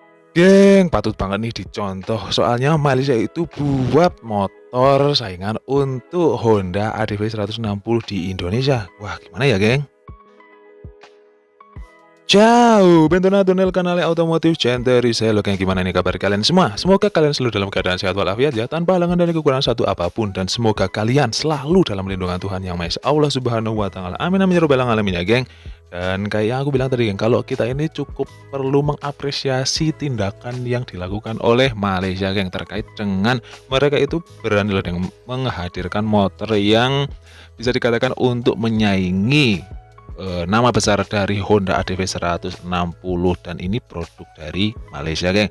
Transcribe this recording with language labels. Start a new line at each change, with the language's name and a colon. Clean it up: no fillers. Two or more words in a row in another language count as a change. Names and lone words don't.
Indonesian: Geng, patut banget nih dicontoh. Soalnya Malaysia itu buat motor saingan untuk Honda ADV 160 di Indonesia. Wah, gimana ya, geng?
Italian: Ciao, bentornato nel canale Automotive Century.
Indonesian: Halo geng, gimana nih kabar kalian semua? Semoga kalian selalu dalam keadaan sehat walafiat ya, tanpa halangan dan kekurangan satu apapun. Dan semoga kalian selalu dalam lindungan Tuhan Yang Maha Esa Allah
Arabic: سبحانه وتعالى. آمين آمين يا رب العالمين
Indonesian: ya, geng. Dan kayak yang aku bilang tadi, geng, kalau kita ini cukup perlu mengapresiasi tindakan yang dilakukan oleh Malaysia, geng, terkait dengan mereka itu berani loh dengan menghadirkan motor yang bisa dikatakan untuk menyaingi nama besar dari Honda ADV 160, dan ini produk dari Malaysia, geng.